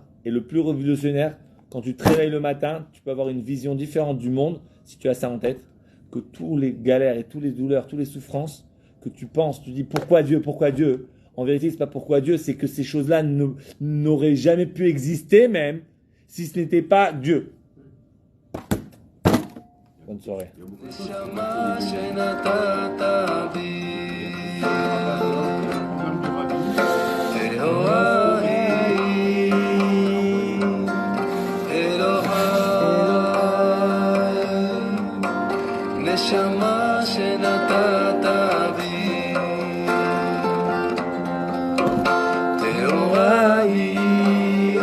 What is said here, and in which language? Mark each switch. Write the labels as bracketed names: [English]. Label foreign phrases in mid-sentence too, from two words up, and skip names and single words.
[French] Et le plus révolutionnaire, quand tu te réveilles le matin, tu peux avoir une vision différente du monde, si tu as ça en tête, que tous les galères et toutes les douleurs, toutes les souffrances, que tu penses, tu dis pourquoi Dieu, pourquoi Dieu. En vérité, c'est pas pourquoi Dieu, c'est que ces choses-là n'auraient jamais pu exister même si ce n'était pas Dieu. Bonne soirée. [Hebrew] נשמה שנתת בי, טהורה היא, אלוהי, נשמה שנתת בי, טהורה היא,